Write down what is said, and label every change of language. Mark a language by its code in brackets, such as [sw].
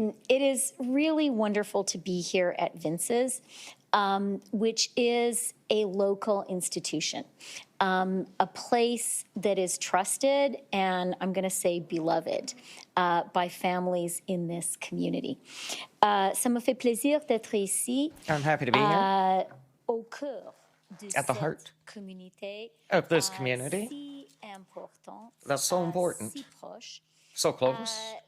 [en] It is really wonderful to be here at Vince's, which is a local institution, a place that is trusted and I'm going to say beloved by families in this community. [fr] Ça me fait plaisir d'être ici. [en] I'm happy to be here. [fr] Au cœur [en] at the heart of this community that's so important, so close,